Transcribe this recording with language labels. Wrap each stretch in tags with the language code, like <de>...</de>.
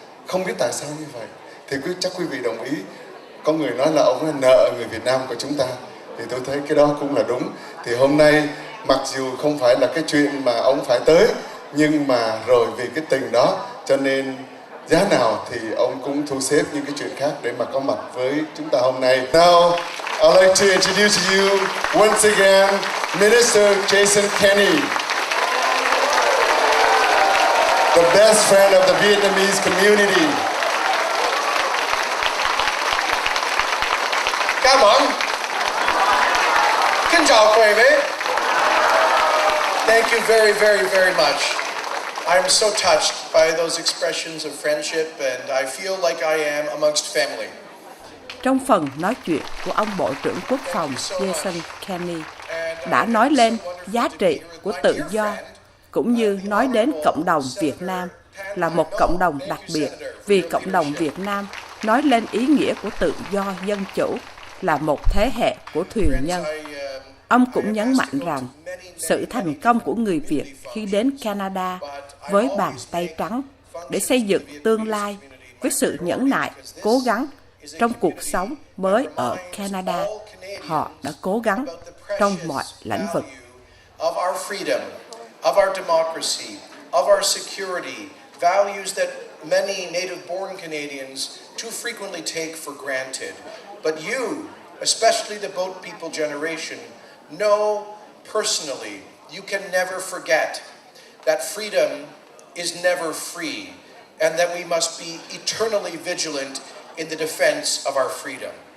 <vi>Không biết tại sao như vậy. Thì chắc quý vị đồng ý. Có người nói là ông là nợ người Việt Nam của chúng ta. Thì tôi thấy cái đó cũng là đúng. Thì hôm nay mặc dù không phải là cái chuyện mà ông phải tới, nhưng mà rồi vì cái tình đó cho nên giá nào thì ông cũng thu xếp những cái chuyện khác để mà có mặt với chúng ta hôm nay.</vi> <en>Now, I'd like to introduce to you once again Minister Jason Kenney, the best friend of the Vietnamese community.</en> <vi>Cảm ơn. Kính chào quý vị.</vi> <en>Thank you very, very, very much. I'm so touched by those expressions of friendship and I feel like I am amongst family.</en> <vi>Trong phần nói chuyện của ông Bộ trưởng Quốc phòng Jason Kenney đã nói lên giá trị của tự do, cũng như nói đến cộng đồng Việt Nam là một cộng đồng đặc biệt, vì cộng đồng Việt Nam nói lên ý nghĩa của tự do dân chủ là một thế hệ của thuyền nhân. Ông cũng nhấn mạnh rằng sự thành công của người Việt khi đến Canada với bàn tay trắng để xây dựng tương lai với sự nhẫn nại, cố gắng trong cuộc sống mới ở Canada. Họ đã cố gắng trong mọi lĩnh vực.</vi> <en>Of our freedom, of our democracy, of our security, values that many native-born Canadians too frequently take for granted. But you, especially the boat people generation, know personally you can never forget that freedom is never free and that we must be eternally vigilant in the defense of our freedom.</en>